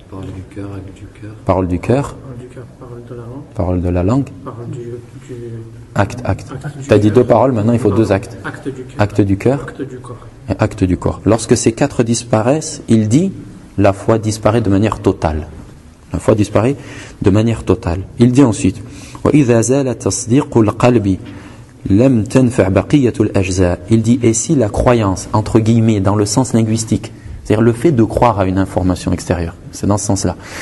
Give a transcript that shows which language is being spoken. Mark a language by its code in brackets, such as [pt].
[fr] Parole du cœur, parole de la langue. Parole de la langue. Parole du acte, acte. Tu as dit deux paroles, maintenant il faut deux actes. Acte du cœur. Acte du corps. Et acte du corps. Lorsque ces quatre disparaissent, il dit la foi disparaît de manière totale. La foi disparaît de manière totale. Il dit ensuite [ar] وَإِذَا زَالَ تَصْدِيقُ الْقَلْبِ لَمْ تَنْفَعْ بَقِيَّةُ الْأَجْزَاءِ. [fr] Il dit et si la croyance, entre guillemets, dans le sens linguistique, c'est-à-dire le fait de croire à une information extérieure, c'est dans ce sens-là.